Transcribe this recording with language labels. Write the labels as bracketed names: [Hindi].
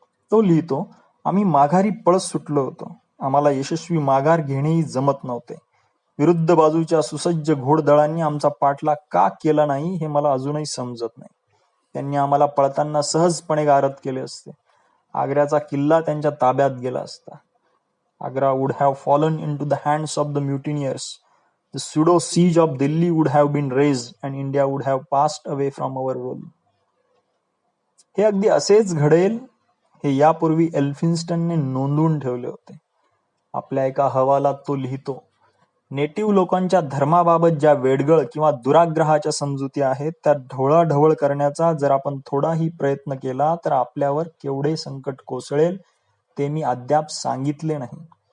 [Marathi] तो लिहितो, आम्ही माघारी पळत सुटलो होतो. आम्हाला यशस्वी माघार घेणेही जमत नव्हते. विरुद्ध बाजूच्या सुसज्ज घोडदळांनी आमचा पाठलाग का केला नाही हे मला अजूनही समजत नाही. त्यांनी आम्हाला पळताना सहजपणे गारद केले असते. आग्र्याचा किल्ला त्यांच्या ताब्यात गेला असता. [English] Agra would have fallen into the hands of the mutineers. The pseudo siege of Delhi would have been raised and India would have passed away from our rule. [Marathi] हे अगदी असेच घडेल हे यापूर्वी एल्फिन्स्टनने नोंदवून ठेवले होते. आपल्या एका अहवालात तो लिहितो, नेटिव्ह लोकांच्या धर्माबाबत ज्या वेडगळ किंवा दुराग्रहाच्या समजुती आहेत त्या ढवळाढवळ करण्याचा जर आपण थोडाही प्रयत्न केला तर आपल्यावर केवढे संकट कोसळेल ते मी अद्याप सांगितले नाही.